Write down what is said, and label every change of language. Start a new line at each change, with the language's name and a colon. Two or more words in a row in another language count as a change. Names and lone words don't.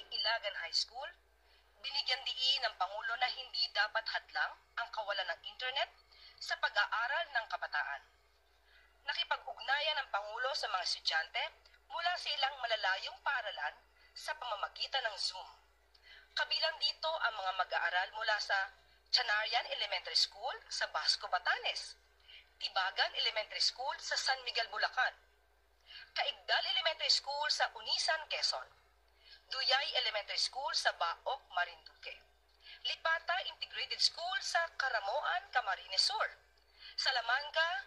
Filipino: Dalagan High School, binigyan diin ng Pangulo na hindi dapat hadlang ang kawalan ng internet sa pag-aaral ng kabataan. Nakipag-ugnayan ng Pangulo sa mga estudyante mula sa ilang malalayong paaralan sa pamamagitan ng Zoom. Kabilang dito ang mga mag-aaral mula sa Chanarian Elementary School sa Basco, Batanes, Tibagan Elementary School sa San Miguel, Bulacan, Kaigdal Elementary School sa Unisan, Quezon, Duyay Elementary School sa Baok, Marinduque, Lipata Integrated School sa Caramoan, Camarines Sur, Salamanca